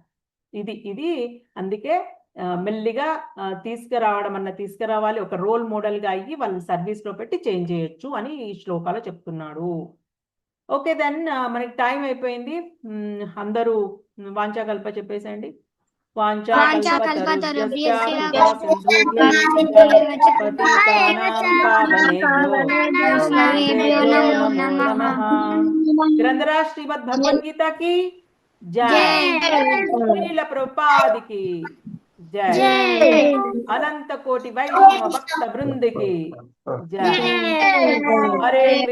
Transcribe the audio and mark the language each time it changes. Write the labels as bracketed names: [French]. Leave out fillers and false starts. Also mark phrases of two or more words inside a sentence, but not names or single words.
[Telugu] ఇది అందుకే మెల్లిగా తీసుకురావాలి, ఒక [English] role model [Telugu] గా అయ్యి వాళ్ళని సర్వీస్ లో పెట్టి చేంజ్ చేయొచ్చు అని ఈ శ్లోకాలో చెప్తున్నాడు. [English] okay then [Telugu] మనకి టైం అయిపోయింది. అందరూ వాంఛాకల్ప చెప్పేసేయండి. [Sanskrit] वाञ्छाकल्पतरुभ्यश्च कृपा कृपासिन्धुभ्यश्च पतितानां पावनेभ्यो वैष्णवेभ्यो नमो नमः। [Hindi] ग्रंथराज श्रीमद् भगवद गीता की जय। श्रील प्रभुपाद की जय। अनंत कोटि वैष्णव भक्त वृंद की जय। हरे